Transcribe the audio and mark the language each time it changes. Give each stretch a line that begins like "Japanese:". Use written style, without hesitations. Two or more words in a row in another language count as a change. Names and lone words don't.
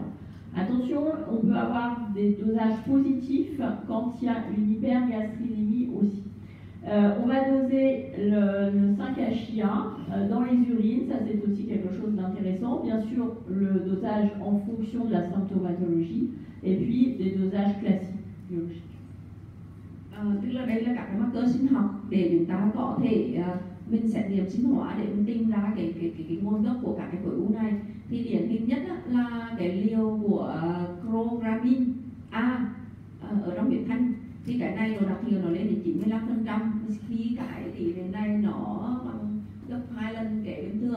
French: Attention, on peut avoir des dosages positifs quand il y a une hypergastrinémie aussi. On va doser le 5-HIA dans les urines, ça c'est aussi quelque chose d'intéressant. Bien sûr, le dosage en fonction de la symptomatologie, et puis des dosages classiques biologiques.
Vietnamese: Tức là đây là các cái marker sinh học để chúng ta có thể mình xét nghiệm sinh hóa để mình tìm ra cái nguồn gốc của các cái khối u này. Thì điển hình nhất là cái liều của chloramine A ở trong huyết thanh, thì cái này nó đặc hiệu nó lên đến 95%, khi cái tỷ lệ này nó bằng gấp 2 lần cái bình thường.